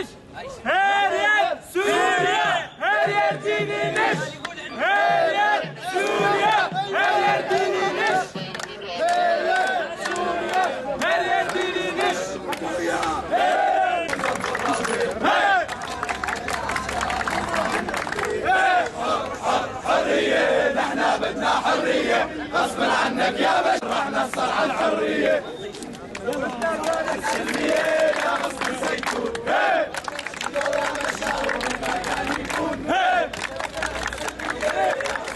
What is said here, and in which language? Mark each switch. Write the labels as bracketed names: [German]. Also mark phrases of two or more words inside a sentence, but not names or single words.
[Turkish] Her yer Suriye, her yer direniş. Her yer Suriye, her yer direniş. Her yer Suriye, her yer direniş. [Arabic] حرية نحن بدنا حرية غصب عنك يا بشر رح نصر على الحرية. السلمية يا غصب الزيتون، هي